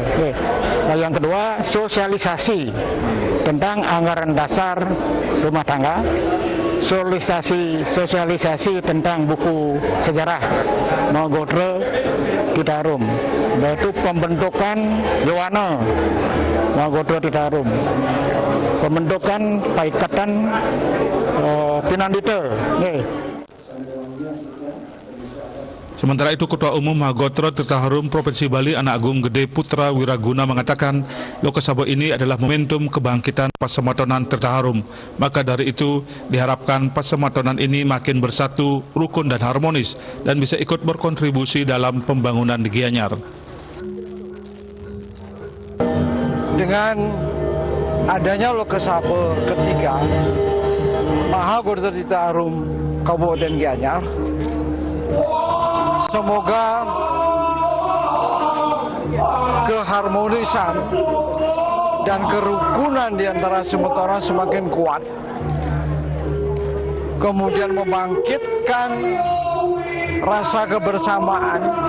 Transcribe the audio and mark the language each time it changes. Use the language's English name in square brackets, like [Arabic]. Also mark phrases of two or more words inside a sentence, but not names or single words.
[Indonesian] Nah, yang kedua sosialisasi tentang anggaran dasar rumah tangga, sosialisasi tentang buku sejarah Mahagotra Tirta Harum, yaitu pembentukan Yowana Mahagotra Tirta Harum, pembentukan Paikatan Pinandita. Sementara itu, Ketua Umum Mahagotra Tirta Harum Provinsi Bali Anak Agung Gede Putra Wiraguna mengatakan Lokesabo ini adalah momentum kebangkitan Pasematonan Tirta Harum. Maka dari itu diharapkan Pasematonan ini makin bersatu, rukun dan harmonis dan bisa ikut berkontribusi dalam pembangunan di Gianyar. Dengan adanya Lokesabo ketiga Mahagotra Tirta Harum Kabupaten Gianyar, semoga keharmonisan dan kerukunan di antara semetoran semakin kuat, kemudian membangkitkan rasa kebersamaan.